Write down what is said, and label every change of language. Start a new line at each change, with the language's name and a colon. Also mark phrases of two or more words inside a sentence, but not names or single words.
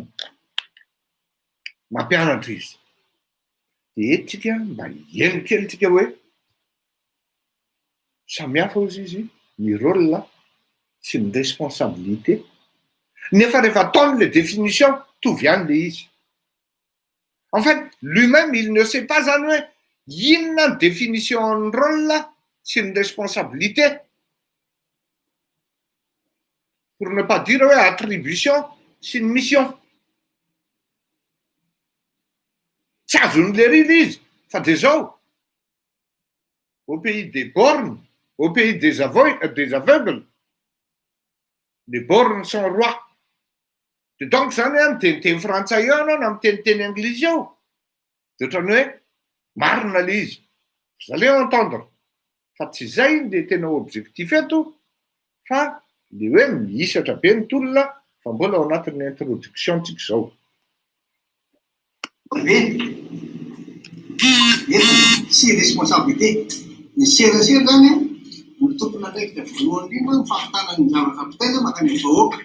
Malagasy: Mampianatra izy. De etika mba hieno kelytsika hoe samihafa ozy izy ny rôle sy ny responsabilité. Nefa rehefa ataony le définition, tovy ihany le izy.
French: En fait, lui-même, il ne sait pas
Malagasy: zany hoe inona ny définition ny rôle sy ny responsabilité.
French: Pour ne pas dire
Malagasy: hoe attribution sy ny mission. Tsy azony le rily izy, fa de zao.
French: Au pays des bornes, au pays des aveugles, les bornes sont rois.
Malagasy: De donc zany miteniteny frantsay eo anao na miteniteny anglisy eo. De ohatrany hoe marina le izy.
French: Vous allez entendre.
Malagasy: Fa tsy zay le tena objectif eto, fa le hoe mihisatra be ny tolona fa mbola ao anatin'ny introduction tsika zao. Eto sy responsabilité. Ny serasera zany ny tompona ndraiky dia voalohany indrindra mifampitana ny zavatra ampisaina makany amin'ny vahoaka.